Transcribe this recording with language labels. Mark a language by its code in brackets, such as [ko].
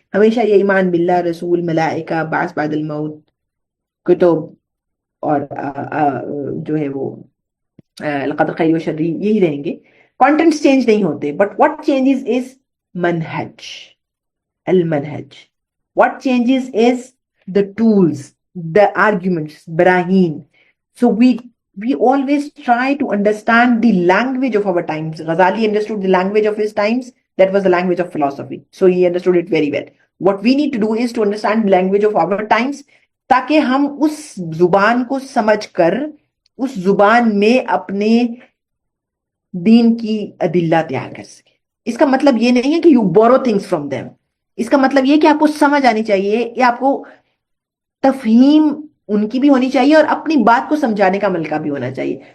[hi] हमेशा ये ईमान बिल्लाह, रसूल, मलाइका, बास बादल मौत, कुतुब और जो है वो क़दर खैर व शर्री, यही रहेंगे। कंटेंट्स चेंज नहीं होते, [en] but what changes is [hi] मनहज, Al मनहज। [en] What changes is the tools, the arguments, barahin. So we always try to understand the language of our times. Ghazali understood the language of his times. That was the language of philosophy. So he understood it very well. What we need to do is to understand the language of our times, [hi] ताकि हम उस जुबान को समझकर उस जुबान में अपने दीन की अदिल्ला तैयार कर सके। इसका मतलब ये नहीं है कि [en] you borrow things from them. [hi] इसका मतलब ये कि आपको समझ आनी चाहिए, या आपको तफहीम उनकी भी होनी चाहिए और अपनी बात को समझाने का मलका भी होना चाहिए।